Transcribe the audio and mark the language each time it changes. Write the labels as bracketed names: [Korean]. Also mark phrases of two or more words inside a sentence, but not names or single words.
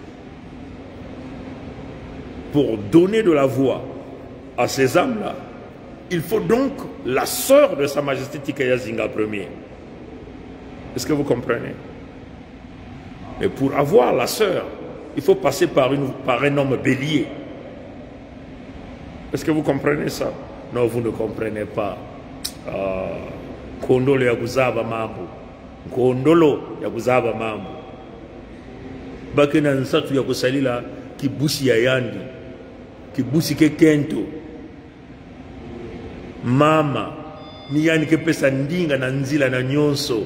[French] Pour donner de la voix à ces âmes-là, il faut donc la sœur de Sa Majesté Tikaya Zinga Ier. Est-ce que vous comprenez? Et pour avoir la sœur, il faut passer par un homme bélier. Est-ce que vous comprenez ça? Non, vous ne comprenez pas. [Kituba (Democratic Republic of Congo)] Kondolo ya kuzaba mambo. Kondolo ya kuzaba mambo. Bakena nsatu ya kusalila kibusi ya yandi. Kibusi ke kento. Mama ni yani ke pesa ndinga na nzila na nyonso.